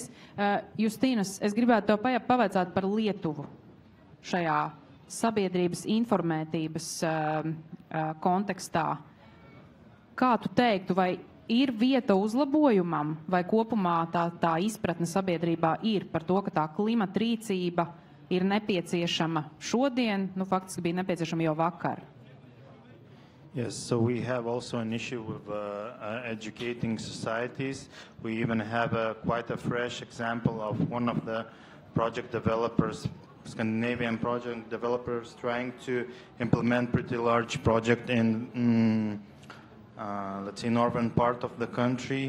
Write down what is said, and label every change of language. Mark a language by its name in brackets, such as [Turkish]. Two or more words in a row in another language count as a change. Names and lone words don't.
[Latvian] Justīnas, es gribētu tev pavaicāt par Lietuvu šajā sabiedrības informētības kontekstā. Kā tu teiktu, vai ir vieta uzlabojumam, vai kopumā tā izpratne sabiedrībā ir par to, ka tā klimata rīcība ir nepieciešama šodien, faktiski bija nepieciešama jau vakar? [English] Yes, so we have also an issue with educating societies. We even have quite a fresh example of one of the project developers, Scandinavian project developers, trying to implement pretty large project in, let's say, northern part of the country.